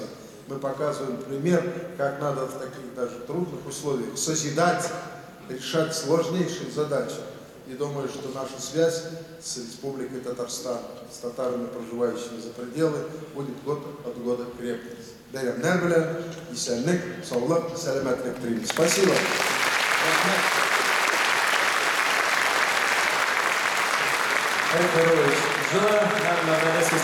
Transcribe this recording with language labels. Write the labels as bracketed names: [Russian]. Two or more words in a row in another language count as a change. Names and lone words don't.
[Russian] Мы показываем пример, как надо в таких даже трудных условиях созидать, решать сложнейшие задачи. И думаю, что наша связь с Республикой Татарстан, с татарами, проживающими за пределы, будет год от года крепнуть. [Tatar] Бәйрәмнәр белән, исәнлек, саулык, сәламәтлек телим. [Russian] Спасибо. [Tatar] Айдар Петрович, жыра һәм мәдәни